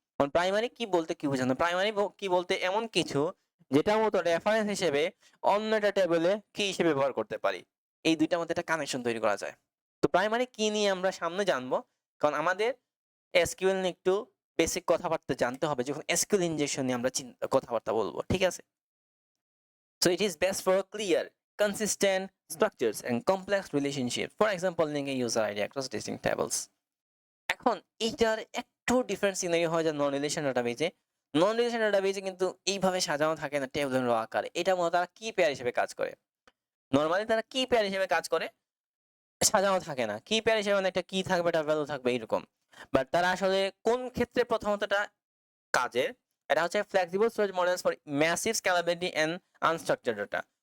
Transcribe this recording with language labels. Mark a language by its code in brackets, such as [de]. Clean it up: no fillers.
[bn] কারণ প্রাইমারি কি বলতে কি বোঝানো, প্রাইমারি কি বলতে এমন কিছু যেটা মতো রেফারেন্স হিসেবে অন্য একটা টেবিলে কি হিসেবে ব্যবহার করতে পারি। এই দুইটার মধ্যে একটা কানেকশন তৈরি করা যায়। তো প্রাইমারি কি নিয়ে আমরা সামনে জানবো, কারণ আমাদের এসকিউএল নিয়ে একটু বেসিক কথাবার্তা জানতে হবে যখন এসকিউএল ইনজেকশন নিয়ে আমরা কথাবার্তা বলবো, ঠিক আছে? [en] So it is best for clear, consistent structures and complex relationships. For example, linking user ID across distinct tables. [bn] এখন এইটার একটু ডিফারেন্ট সিনারি হয় যে নন রিলেশন ডাটাবেজে। নন রিলেশন ডাটাবেজে কিন্তু এইভাবে সাজানো থাকে না টেবিলের আকারে। এটা মূলত তারা কি পেয়ার হিসেবে কাজ করে। নরমালি তারা কি পেয়ার হিসেবে কাজ করে, সাজানো থাকে না। কি পেয়ার হিসেবে মানে একটা কি থাকবে, একটা ভ্যালু থাকবে এরকম। বাট তারা আসলে কোন ক্ষেত্রে প্রথমত এটা কাজের, এটা হচ্ছে [en] Flexible storage models for massive scalability and unstructured data.